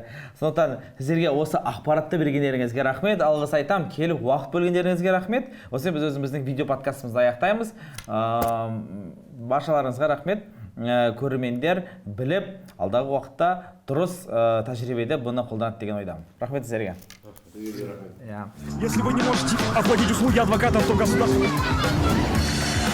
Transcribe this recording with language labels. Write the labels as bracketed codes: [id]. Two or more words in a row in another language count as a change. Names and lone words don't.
[kk] Сондықтан сіздерге осы ақпаратты бергендеріңізге рахмет, алғыс айтам, келіп уақыт бөлгендеріңізге рахмет. Осымен біз өзіміздің видео подкастымызды аяқтаймыз. Баршаларыңызға рахмет. Көрермендер біліп, алдағы уақытта дұрыс тәжірибеде бұны қолданады деген ойдамын. Рахмет сіздерге. [ru] Если вы не можете оплатить услуги адвоката, то государство...